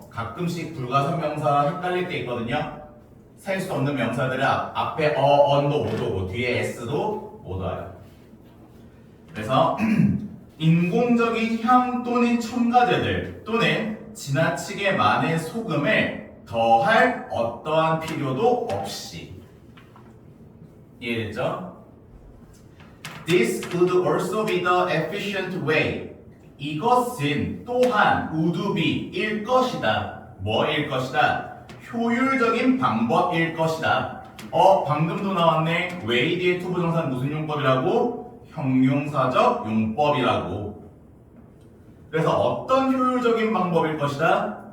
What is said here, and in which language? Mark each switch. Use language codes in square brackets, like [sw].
[ko] 가끔씩 불가산명사 헷갈릴 때 있거든요. 셀 수 없는 명사들은 앞에 on도 못 오고 뒤에 s도 못 와요. 그래서 인공적인 향 또는 첨가제들 또는 지나치게 많은 소금을 더할 어떠한 필요도 없이. 이해됐죠? [en] This could also be the efficient way. [ko] 이것은 또한 [en] would be [ko] 일 것이다. 뭐일 것이다? 효율적인 방법일 것이다. 방금도 나왔네. way 뒤에 투부정사는 무슨 용법이라고? 형용사적 용법이라고. 그래서 어떤 효율적인 방법일 것이다?